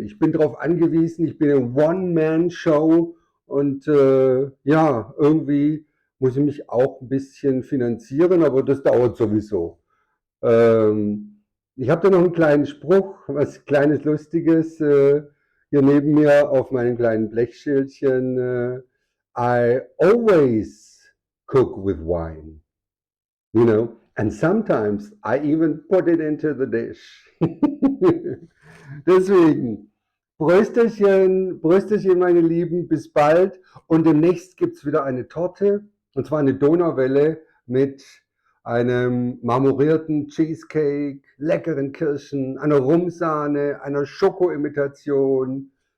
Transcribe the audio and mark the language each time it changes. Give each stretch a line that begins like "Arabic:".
German: Ich bin darauf angewiesen, ich bin eine One-Man-Show und ja, irgendwie muss ich mich auch ein bisschen finanzieren, aber das dauert sowieso. Ich habe da noch einen kleinen Spruch, was kleines Lustiges, hier neben mir auf meinem kleinen Blechschildchen.
English: I always cook with wine, you know, and sometimes I even put it into the dish.
German: Deswegen, Prösterchen, Prösterchen, meine Lieben, bis bald. Und demnächst gibt es wieder eine Torte, und zwar eine Donauwelle mit einem marmorierten Cheesecake, leckeren Kirschen, einer Rumsahne, einer Schokoimitation.